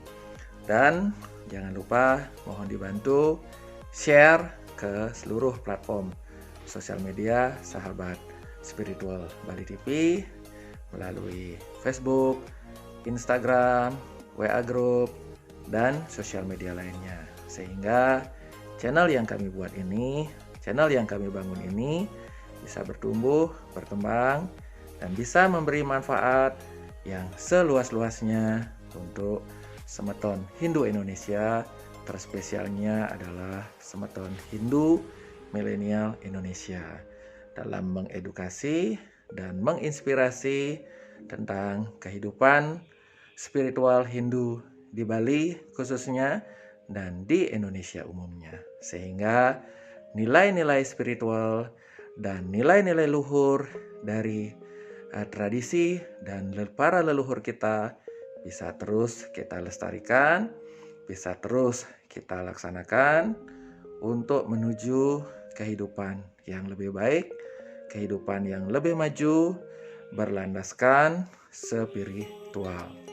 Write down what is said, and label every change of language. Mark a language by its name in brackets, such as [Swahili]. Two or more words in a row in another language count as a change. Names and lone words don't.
[Indonesian] Dan jangan lupa mohon dibantu share ke seluruh platform sosial media sahabat Spiritual Bali TV melalui Facebook, Instagram, WA Group, dan sosial media lainnya, sehingga channel yang kami buat ini, channel yang kami bangun ini bisa bertumbuh, berkembang, dan bisa memberi manfaat yang seluas-luasnya untuk semeton Hindu Indonesia, terspesialnya adalah semeton Hindu milenial Indonesia, dalam mengedukasi dan menginspirasi tentang kehidupan spiritual Hindu di Bali khususnya dan di Indonesia umumnya, sehingga nilai-nilai spiritual dan nilai-nilai luhur dari tradisi dan para leluhur kita bisa terus kita lestarikan, bisa terus kita laksanakan untuk menuju kehidupan yang lebih baik, kehidupan yang lebih maju, berlandaskan spiritual.